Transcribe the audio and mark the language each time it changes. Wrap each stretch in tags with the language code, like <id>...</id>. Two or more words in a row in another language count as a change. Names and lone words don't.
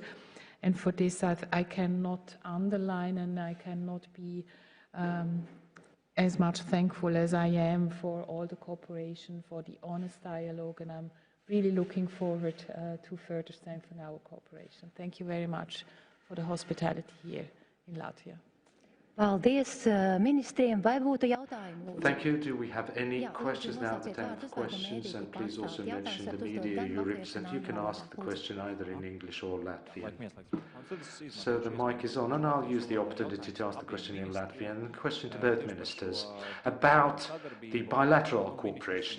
<en>And for this, I cannot underline, and I cannot be as much thankful as I am for all the cooperation, for the honest dialogue, and I'm really looking forward to further strengthen our cooperation. Thank you very much for the hospitality here in Latvia.</en> <lv>Paldies ministriem. Vai būtu jautājumi?</lv> <en>Thank you. Do we have any questions now? The time for questions, and please also mention the media you represent. You can ask the question either in English or Latvian. So the mic is on, and I'll use the opportunity to ask the question in Latvian. Question to both ministers about the bilateral cooperation.</en>